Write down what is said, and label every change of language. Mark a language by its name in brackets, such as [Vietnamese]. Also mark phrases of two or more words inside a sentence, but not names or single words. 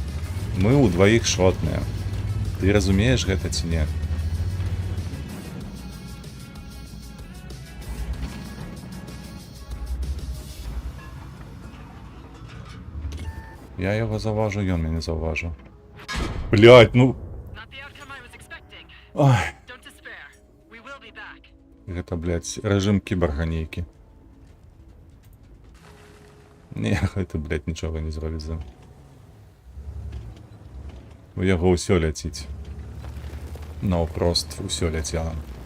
[Belarusian] Мы ўдваіх шотныя. Ты разумееш гэта ці не? Я яго заўважу, ён мяне заўважыў. Блядь, ну... [English] Not the outcome I was expecting. Ай. Don't despair. We will be back. [Belarusian] Гэта, блядь, рэжым кіборга нейкі. Не, гэта, блядь, нічога не зробіць за. У яго ўсё ляціць. Наўпрост усё ляцела.